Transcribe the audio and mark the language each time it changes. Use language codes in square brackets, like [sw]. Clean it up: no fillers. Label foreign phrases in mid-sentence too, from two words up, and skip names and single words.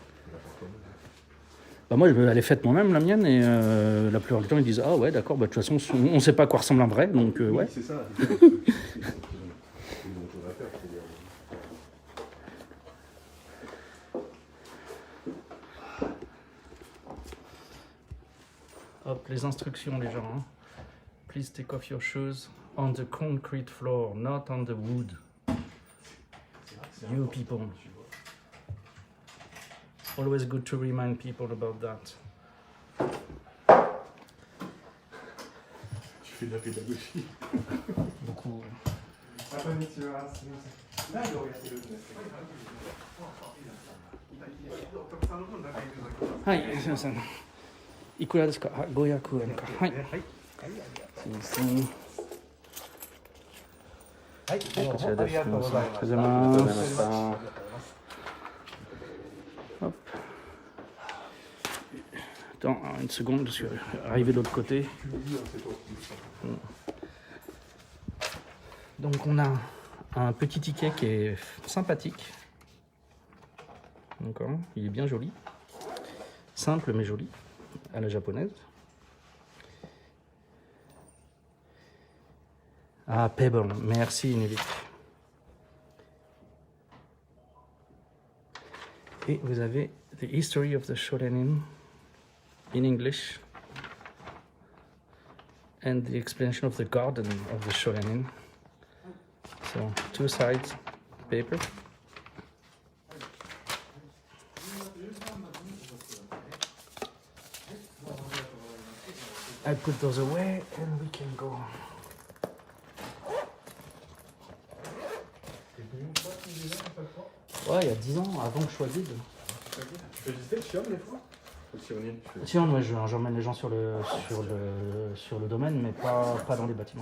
[fr] Bah moi, elle est faite moi-même, la mienne, et la plupart du temps, ils disent ah ouais, d'accord, bah, de toute façon, on sait pas à quoi ressemble un vrai, donc ouais. C'est ça. Hop, les instructions, les gens. Hein. [en] Please take off your shoes on the concrete floor, not on the wood. You people. Always good to remind people about that. [fr] Tu fais de la pédagogie. Beaucoup. [ja] こんにちは、すみません。何をやってるんですか。はい、すみません。いくらですか。はい、500円か。はい。すみません。はい、こちらです。ありがとうございました。ありがとうございます。Hop. [fr] Attends, une seconde, je suis arrivé de l'autre côté. Donc on a un petit ticket qui est sympathique. D'accord, il est bien joli. Simple mais joli, à la japonaise. Ah, Pebble, merci Nelly. Et vous avez [en] The History of the Shorenin in English and the explanation of the garden of the Shorenin. So, 2 sides paper. I put those away and we can go. [fr] Ouais, il y a 10 ans, avant que je sois guide. Tu fais visiter le Chiom des fois? Tiens, ouais, j'emmène les gens sur le domaine, mais pas dans les bâtiments.